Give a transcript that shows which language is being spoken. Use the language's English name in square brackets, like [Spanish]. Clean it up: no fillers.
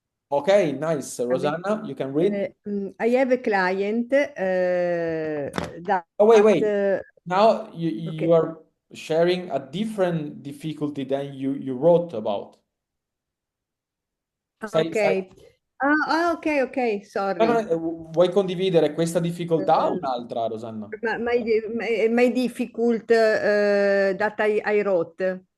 [English] Okay, nice. Rosanna, you can read. I have a client that Oh, wait. uh, Now you okay. are sharing a different difficulty than you wrote about. Ok. Ok, ok, No, no, sorry. [Italian] vuoi condividere questa difficoltà o un'altra, Rosanna? [English] My difficult that I wrote,